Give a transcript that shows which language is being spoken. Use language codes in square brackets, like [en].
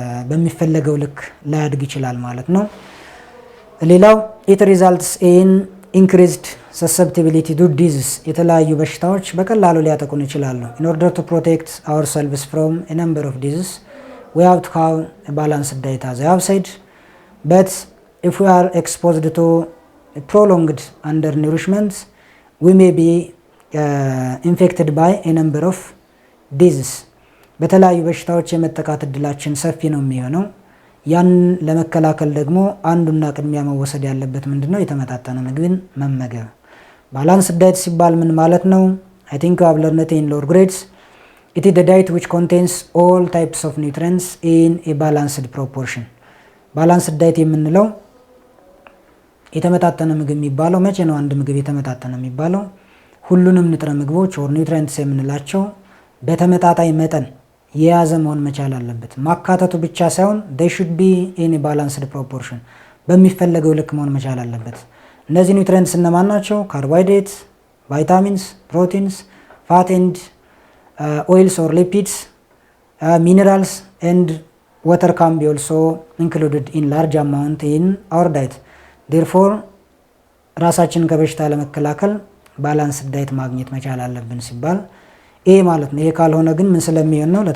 [am] በሚፈለገው ልክ ላያድግ ይችላል ማለት ነው። ሌላው [en] it results in increased susceptibility to disease, [am] የተለያዩ በሽታዎች በቀላሉ ሊያጠቁን ይችላሉ። [en] in order to protect ourselves from a number of diseases, we have to have a balanced diet, as I have said. But if we are exposed to prolonged undernourishment, we may be infected by a number of diseases. [am] በተለያዩ በሽታዎች የመጠቃት እድላችን ሰፊ ነው የሚሆነው። ያን ለመከላከል ደግሞ አንዱና ቅድሚያ መወሰድ ያለበት ምንድነው? የተመጣጠነ ምግብን መመገብ። balanced diet ሲባል ምን ማለት ነው? [en] I think you have learned it in lower grades. It is the diet which contains all types of nutrients in a balanced proportion. [am] balanced diet የምንለው የተመጣጠነ ምግብ የሚባለው መቼ ነው? አንድ ምግብ የተመጣጠነ የሚባለው ሁሉንም ንጥረ ምግቦች ኦር ኒውትሪየንትስ የምንላቸው በተመጣጣኝ መጠን የያዘ መሆን መቻል አለበት። ማካተቱ ብቻ ሳይሆን [en] they should be in a balanced proportion [am] በሚፈለገው ልክ መሆን መቻል አለበት። እነዚህ ኒውትሪየንትስ እነማን ናቸው? [en] ካርቦሃይድሬት፣ ቫይታሚንስ፣ ፕሮቲንስ፣ ፋት ኤንድ ኦይልስ ኦር ሊፒድስ፣ ሚነራልስ ኤንድ water can be also included in large amount in our diet. [am] therefore ራሳችንን ከበሽታ ለመከላከል ባላንስ ዳይት ማግኘት መቻል አለብን ሲባል ይሄ ማለት ነው። ይሄ ካልሆነ ግን ምን ስለሚሆን ነው?